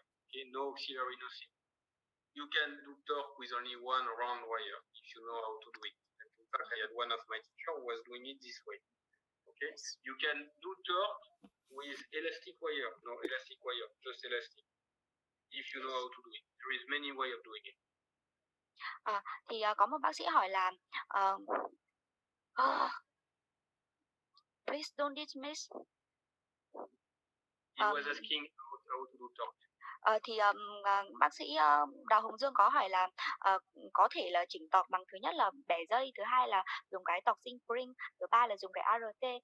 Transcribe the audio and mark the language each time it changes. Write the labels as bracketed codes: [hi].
[en] Okay, no auxiliary, nothing. You can do torque with only one round wire if you know how to do it. And in fact, I had one of my teachers who was doing it this way. Okay, you can do torque with elastic wire. No elastic wire, just elastic. If you know how to do it, there is many ways of doing it. [vi] Thì có một bác sĩ hỏi là [en] please don't dismiss. He was asking how to do torque. [vi] Thì bác sĩ Đào Hồng Dương có hỏi là có thể là chỉnh tọt bằng thứ nhất là bẻ dây, thứ hai là dùng cái tọt spring, thứ ba là dùng cái ART.